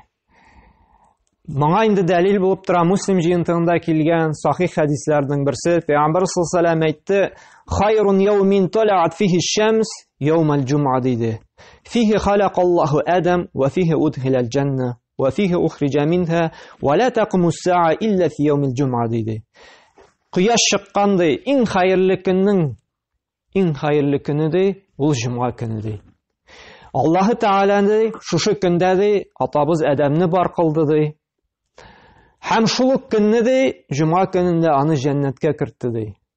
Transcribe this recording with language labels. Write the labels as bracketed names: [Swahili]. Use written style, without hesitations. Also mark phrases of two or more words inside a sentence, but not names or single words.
[Tatar] Моңа инде дәлил булып тора Муслим җыентыгында килгән сахих хәдисләрнең берсе. [Arabic] Пәйгамбәр صلى الله عليه وسلم әйтте: "خير يوم طلعت فيه الشمس يوم الجمعة" диде. "فيه خلق الله آدم وفيه أدخل الجنة وفيه أخرج منها ولا تقوم الساعة إلا في يوم الجمعة" диде. [Tatar] Кояш чыккандай иң хайырлы көннең иң хайырлы көне ди, ул җумга көне ди. Аллаһы Тааля ди, шушы көндә ди, атабыз Адәмне бар кылды ди. Һәм шул ук көнне ди, җомга көнендә аны җәннәткә кертте ди.